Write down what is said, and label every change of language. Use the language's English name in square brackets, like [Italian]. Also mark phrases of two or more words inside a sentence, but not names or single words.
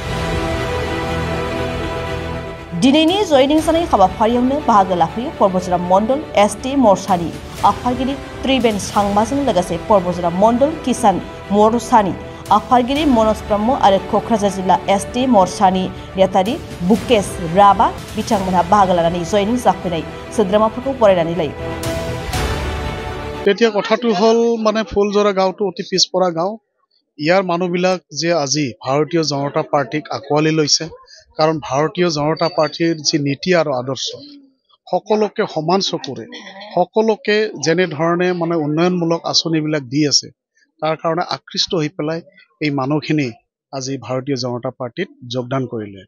[Bodo] दिनैनि जयनिं जानाय हाबाफारियावनो बाहागो लाफैयो परबतजरा मण्डल एसटी मोर्चानि आफादगिरि त्रिबेन सांमाजों लोगोसे परबतजरा मण्डल किसान मोर्चानि आफादगिरि मनोज ब्रह्म आरो क'क्राझार जिल्ला एसटी मोर्चानि नेतारि बुकेश राभा बिथांमोनहा बाहागो लानानै जयनिं जाफैनाय सोद्रोमाफोरखौ बरायनानै लायो। [Assamese] তেতিয়া কথাটো হল মানে ফুলজৰা গাঁওটো অতি পিছপৰা গাঁও। ইয়াৰ মানুহবিলাক যে আজি ভাৰতীয় জনতা পাৰ্টিক আঁকোৱালি লৈছে, কাৰণ ভাৰতীয় জনতা পাৰ্টিৰ যি নীতি আৰু আদৰ্শ সকলোকে সমান চকুৰে সকলোকে যেনেধৰণে মানে উন্নয়নমূলক আঁচনিবিলাক দি আছে, তাৰ কাৰণে আকৃষ্ট হৈ পেলাই এই মানুহখিনি আজি ভাৰতীয় জনতা পাৰ্টিত যোগদান কৰিলে।